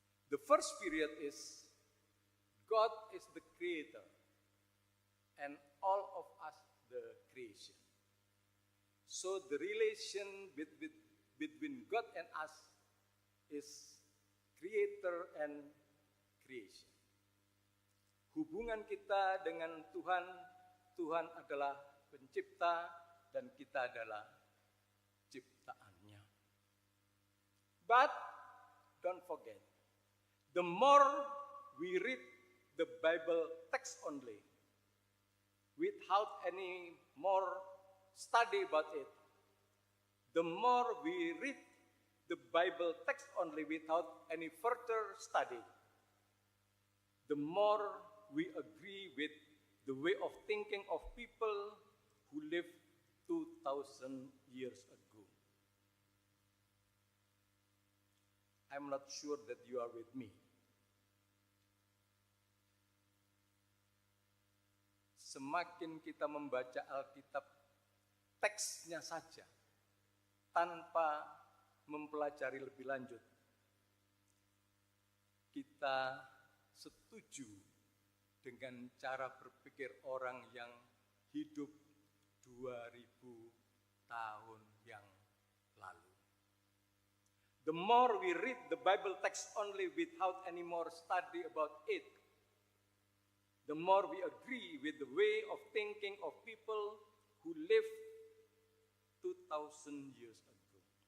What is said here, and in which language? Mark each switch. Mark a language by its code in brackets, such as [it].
[en] The first period is God is the creator and all of us the creation. So the relation between God and us is creator and creation. [id] Hubungan kita dengan Tuhan, Tuhan adalah pencipta dan kita adalah ciptaannya. [en] But don't forget, the more we read the Bible text only, without any more study about it, the more we read the Bible text only without any further study, the more we agree with the way of thinking of people who lived 2,000 years ago. I'm not sure that you are with me. [id] Semakin kita membaca Alkitab teksnya saja tanpa mempelajari lebih lanjut, kita setuju dengan cara berpikir orang yang hidup 2000 tahun yang lalu. [en] The more we read the Bible text only without any more study about it, the more we agree with the way of thinking of people who lived 2,000 years ago.